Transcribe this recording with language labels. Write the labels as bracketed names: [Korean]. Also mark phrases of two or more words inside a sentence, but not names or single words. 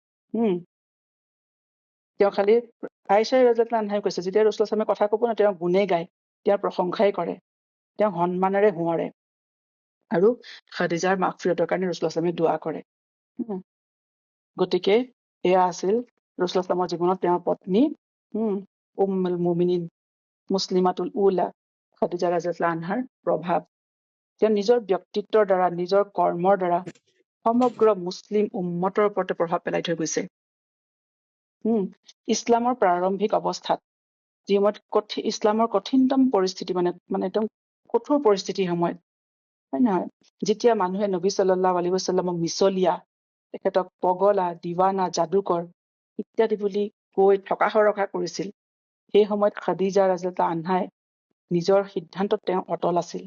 [Assamese] তেওঁ খালি আয়েশা [Arabic] رضي الله عنها [Assamese] কৈছে, যেতিয়া ৰসুল আছলামে কথা ক'ব না, তেওঁ গুণে গায়, তেওঁৰ প্ৰশংসাই কৰে, তেওঁ সন্মানেৰে সোঁৱৰে আৰু খাদিজাৰ মাগফিৰতৰ কাৰণে ৰসুল আছলামে দোৱা কৰে। গতিকে এয়া আছিল ৰসুল আছলামৰ জীৱনত তেওঁৰ পত্নী [Arabic] أم المؤمنين المسلمة الأولى [Assamese] খাদিজা [Arabic] رضي الله عنها [Assamese] প্ৰভাৱ। তেওঁ নিজৰ ব্যক্তিত্বৰ দ্বাৰা, নিজৰ কৰ্মৰ দ্বাৰা সমগ্ৰ মুছলিম উম্মতৰ ওপৰতে প্ৰভাৱ পেলাই থৈ গৈছে। ইছলামৰ প্ৰাৰম্ভিক অৱস্থাত যি সময়ত ইছলামৰ কঠিনতম পৰিস্থিতি, মানে একদম কঠোৰ পৰিস্থিতিৰ সময়ত, হয় নহয়, যেতিয়া মানুহে [Arabic] نبي صلى الله عليه وسلم [Assamese] মিছলীয়া, তেখেতক পগলা, দিৱানা, যাদুকৰ ইত্যাদি বুলি কৈ ঠকাসৰকা কৰিছিল, সেই সময়ত খাদিজা [Arabic] رضي الله عنها [Assamese] নিজৰ সিদ্ধান্তত তেওঁ অটল আছিল।